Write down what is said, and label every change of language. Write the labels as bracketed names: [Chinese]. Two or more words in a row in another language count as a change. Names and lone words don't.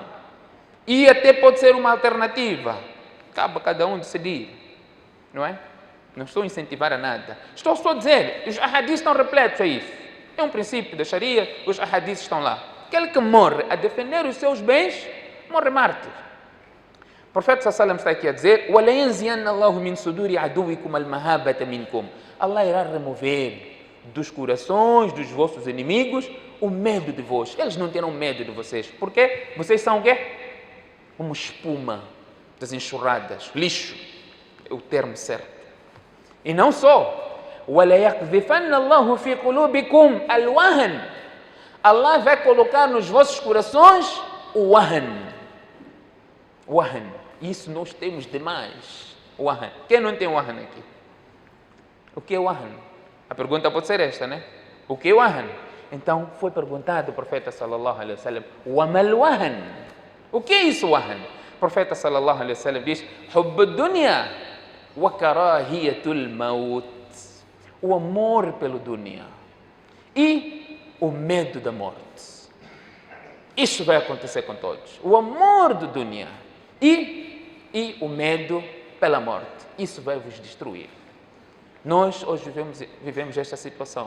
[Portuguese] E até pode ser uma alternativa. Cabe a cada um decidir, não é? Não estou a incentivar a nada. Estou só a dizer, os ahadis estão repletos a isso. É um princípio da Sharia, os ahadis estão lá. Aquele que morre a defender os seus bens, morre mártir. O profeta [Arabic] صلى الله عليه وسلم [Portuguese] está aqui a dizer: [Arabic] "وليتزعن الله من صدور عدوكم المهابة منكم." [Portuguese] Allah irá remover dos corações dos vossos inimigos o medo de vós. Eles não terão medo de vocês. Por quê? Vocês são o quê? Como espuma das enxurradas, lixo. É o termo certo. E não só. [Arabic] وَلَيَقْذِفَنَّ اللَّهُ فِي قُلُوبِكُمْ الْوَهَنَ. [Portuguese] Allah vai colocar nos vossos corações o wahan. Wahan. Isso nós temos demais. Wahan. Quem não tem wahan aqui? O que é wahan? A pergunta pode ser esta, né? O que é wahan? Então foi perguntado ao profeta [Arabic] صلى الله عليه وسلم: "وما الوهن?" [Portuguese] O que é isso wahan? O profeta [Arabic] صلى الله عليه وسلم [Portuguese] diz: [Arabic] "حب الدنيا وكراهية الموت." [Portuguese] O amor pelo dunya e o medo da morte. Isso vai acontecer com todos. O amor do dunya e o medo pela morte. Isso vai vos destruir. Nós hoje vivemos esta situação.